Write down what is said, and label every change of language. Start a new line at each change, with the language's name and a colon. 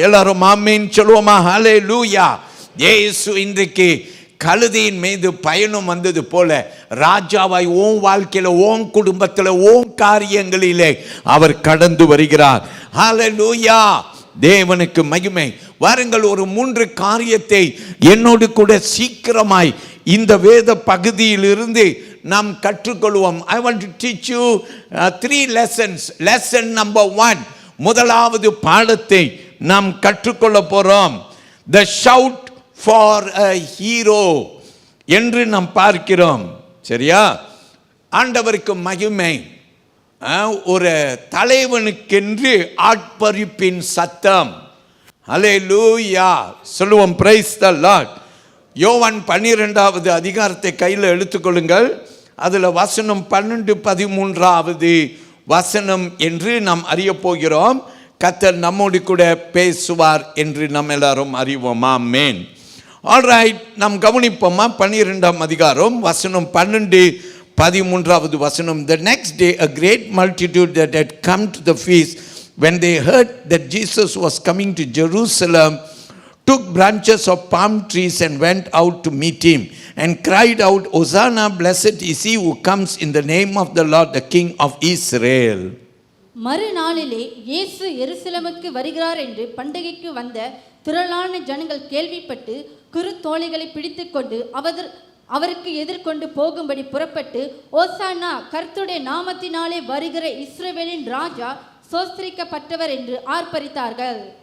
Tamil: எல்லாரும் ஆமென் சொல்லுவோமா? ஹல்லேலூயா. இயேசு இன்றைக்கு கழுதையின் மீது பயணம் வந்தது போல ராஜாவாய் ஓன் வாழ்க்கையில, ஓன் குடும்பத்தில், ஓன் காரியங்களிலே அவர் கடந்து வருகிறார். ஹல்லேலூயா. தேவனுக்கு மகிமை. வாருங்கள், ஒரு 3 காரியத்தை என்னோடு கூட சீக்கிரமாய் இந்த வேத பகுதியில் இருந்து நாம் கற்றுக்கொள்வோம்.
English: I want to teach you 3 lessons. Lesson number 1,
Tamil: முதலாவது பாடத்தை நாம் கற்றுக்கொள்ள போறோம்.
English: The shout for a hero
Tamil: என்று நாம் பார்க்கிறோம். சரியா? ஆண்டவருக்கு மகிமை. ஒரு தலைவனுக்கென்று ஆட்பரிப்பின் சத்தம். ஹல்லேலூயா சொல்லுவோம்.
English: Praise the lord.
Tamil: யோவான் 12வது அதிகாரத்தை கையில் எடுத்துக்கொள்ளுங்கள். அதில் வசனம் 12, 13வது வசனம் என்று நாம் அறிய போகிறோம். கர்த்தர் நம்மோடு கூட பேசுவார் என்று நாம் எல்லாரும் அறிவோம். ஆமென். ஆல்ரைட், நாம் கவனிப்போமா? 12ஆம் அதிகாரம் வசனம் 12, 13வது வசனம்.
English: The next day a great multitude that had come to the feast, when they heard that Jesus was coming to Jerusalem, took branches of palm trees and went out to meet him and cried out, Hosanna, blessed is he who comes in the name of the Lord, the King of Israel.
Tamil: மறுநாளிலே இயேசு எருசலேமுக்கு வருகிறார் என்று பண்டிகைக்கு வந்த திரளான ஜனங்கள் கேள்விப்பட்டு குருத்தோலைகளை பிடித்துக்கொண்டு அவருக்கு எதிர்கொண்டு போகும்படி புறப்பட்டு, ஓசானா, கர்த்தருடைய நாமத்தினாலே வருகிற இஸ்ரவேலின் ராஜா சோஸ்திரிக்கப்பட்டவர் என்று ஆர்ப்பரித்தார்கள்.